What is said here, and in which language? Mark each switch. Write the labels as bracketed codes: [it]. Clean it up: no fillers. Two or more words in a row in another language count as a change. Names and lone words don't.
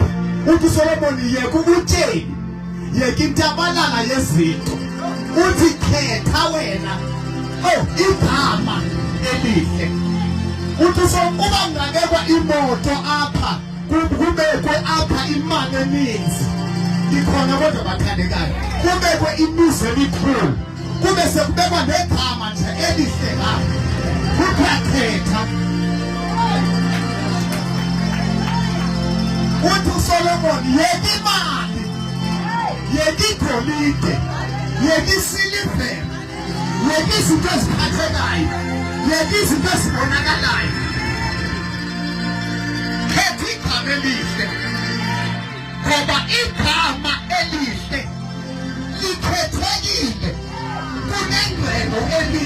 [xh] Uthi uSolomon yeka ubutyebi, yeka intabalala yezinto, uthi khetha wena igama elihle. Uthi uba ngakekwa imoto apha kubekwe apha imali eninzi ikhona kodwa bathandekayo, kubekwe imizi emikhulu, kube sekubekwa negama nje elihle ngapha kukhetha. Uthi uSolomon yeka imali, yeka igolide, yeka isilivere, yeka izinto eziphathekayo, yeka izinto ezibonakalayo, khetha igama elihle ngoba igama elihle likhethekile kunengcebo eninzi.